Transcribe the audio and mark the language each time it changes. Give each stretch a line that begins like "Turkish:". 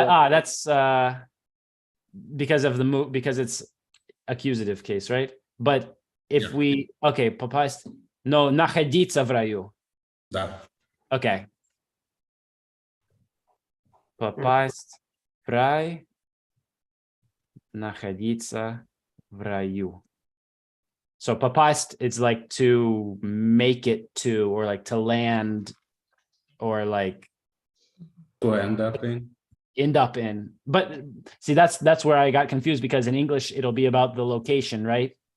English: That's because of because it's accusative case, right? But if we попасть, no,
Russian: находиться в раю. Да.
English: Okay.
Russian: Попасть в рай, находиться в раю.
English: So попасть, it's like to make it to, or like to land, or like To end up in. But see, that's where I got confused, because in English it'll be about the location, right?